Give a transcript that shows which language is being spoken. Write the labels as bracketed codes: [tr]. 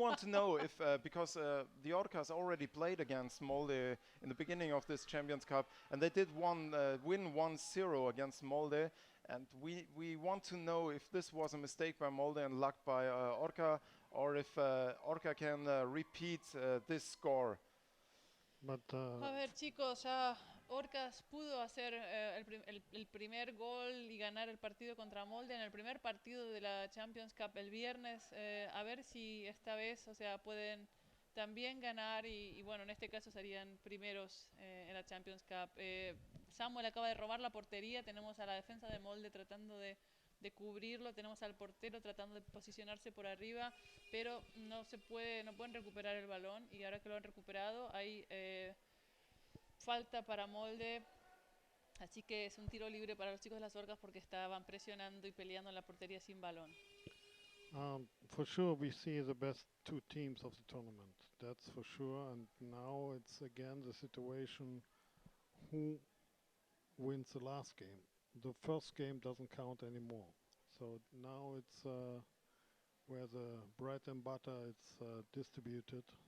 [en] want to know if because the Orcas already played against Molde in the beginning of this Champions Cup, and they did win 1-0 against Molde, and we want to know if this was a mistake by Molde and luck by Orca, or if Orca can repeat this score. But [es] A ver, chicos, ya Orcas pudo hacer el primer gol y ganar el partido contra Molde en el primer partido de la Champions Cup el viernes. A ver si esta vez, o sea, pueden también ganar y bueno, en este caso serían primeros en la Champions Cup. Samuel acaba de robar la portería, tenemos a la defensa de Molde tratando de cubrirlo, tenemos al portero tratando de posicionarse por arriba, pero no pueden recuperar el balón y ahora que lo han recuperado hay falta para Molde, así que es un tiro libre para los chicos de las Orcas porque estaban presionando y peleando en la portería sin balón. [en] for sure, we see the best two teams of the tournament. That's for sure. And now it's again the situation: who wins the last game? The first game doesn't count anymore. So now it's where the bread and butter is distributed.